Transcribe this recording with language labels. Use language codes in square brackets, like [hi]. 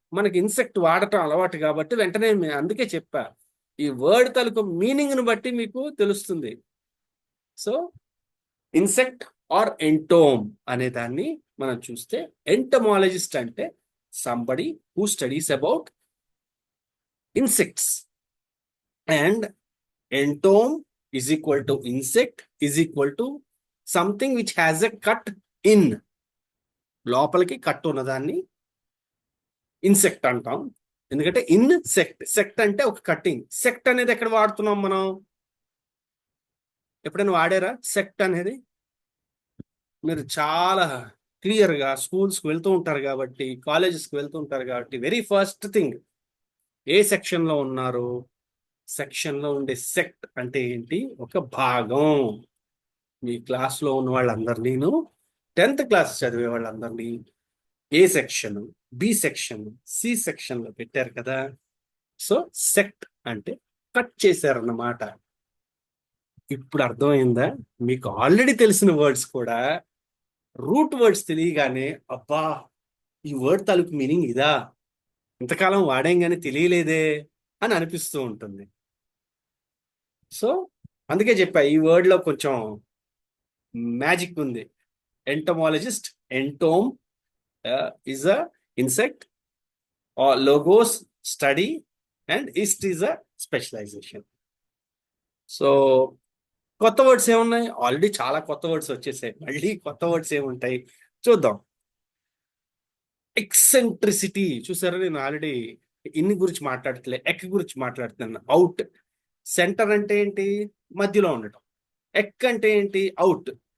[te] మనకి ఇన్సెక్ట్ వాడటం అలవాటు కాబట్టి వెంటనే అందుకే చెప్పా, ఈ వర్డ్ తాలూకు మీనింగ్ ని బట్టి మీకు తెలుస్తుంది. సో ఇన్సెక్ట్ ఆర్ ఎంటోమ్ అనే దాన్ని మనం చూస్తే ఎంటమాలజిస్ట్ అంటే [en] Somebody who studies about insects. [te] And [en] Entom is equal to insect is equal to something which has a cut in. [te] లోపలికి కట్ ఉన్నదాన్ని ఇన్సెక్ట్ అంటాం. ఎందుకంటే ఇన్సెక్ట్, సెక్ట్ అంటే ఒక కట్టింగ్. సెక్ట్ అనేది ఎక్కడ వాడుతున్నాం మనం? ఎప్పుడైనా వాడారా సెక్ట్ అనేది? మీరు చాలా క్లియర్గా స్కూల్స్కి వెళ్తూ ఉంటారు కాబట్టి, కాలేజెస్కి వెళ్తూ ఉంటారు కాబట్టి, వెరీ ఫస్ట్ థింగ్ ఏ సెక్షన్లో ఉన్నారు, సెక్షన్లో ఉండే సెక్ట్ అంటే ఏంటి, ఒక భాగం. మీ క్లాస్లో ఉన్న వాళ్ళందరినీను 10th క్లాస్ చదివే వాళ్ళందరినీ ఏ section, B section, C section లో పెట్టారు కదా. సో సెక్ట్ అంటే కట్ చేశారన్నమాట. ఇప్పుడు అర్థమైందా? మీకు ఆల్రెడీ తెలిసిన వర్డ్స్ కూడా రూట్ వర్డ్స్ తెలియగానే అబ్బా ఈ వర్డ్ తాలూకు మీనింగ్ ఇదా, ఇంతకాలం వాడాం కానీ తెలియలేదే అని అనిపిస్తూ ఉంటుంది. సో అందుకే చెప్పా ఈ వర్డ్ లో కొంచెం మ్యాజిక్ ఉంది. [en] Entomologist, entom is a insect, or logos study, and ist is a specialization. [te] So కొత్త వర్డ్స్ ఏమున్నాయి? ఆల్రెడీ చాలా కొత్త వర్డ్స్ వచ్చేసాయి, మళ్ళీ కొత్త వర్డ్స్ ఏముంటాయి చూద్దాం. ఎక్సెంట్రిసిటీ చూసారా, నేను ఆల్రెడీ ఇన్ని గురించి మాట్లాడట్లే, ఎక్ గురించి మాట్లాడుతున్నాను. అవుట్, సెంటర్ అంటే ఏంటి? మధ్యలో ఉండటం. ఎక్ అంటే ఏంటి? అవుట్.